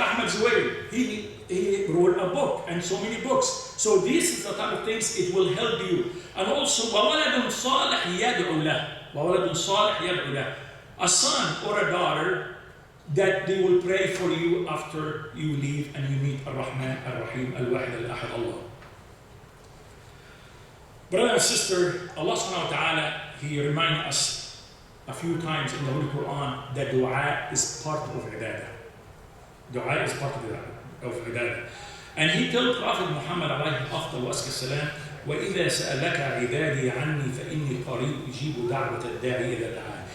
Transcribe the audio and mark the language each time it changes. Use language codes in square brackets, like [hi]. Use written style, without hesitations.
[en] Ahmed Zuwairi, he wrote a book and so many books. So this is the type of things it will help you. And also, [ar] وَوَلَدٌ صَالِحٌ يَدْعُو لَهُ. وَوَلَدٌ صَالِحٌ يَدْعُو لَهُ. [en] A son or a daughter that they will pray for you after you leave and you meet Ar-Rahman, Ar-Rahim, Al-Wahid, Al-Ahad, Allah. Brother and sister, Allah subhanahu wa ta'ala, He reminds us a few times in the Holy Quran that dua is part of ibadah. Dua is part of ibadah. And He told Prophet Muhammad [ar] alayhi afdal wa salam, وَإِذَا سَأَلَكَ عِبَادِي عَنِّي فَإِنِّي قَرِيبٌ أُجِيبُ دَعْوَةَ الدَّاعِي إِذَا دَعَانِ.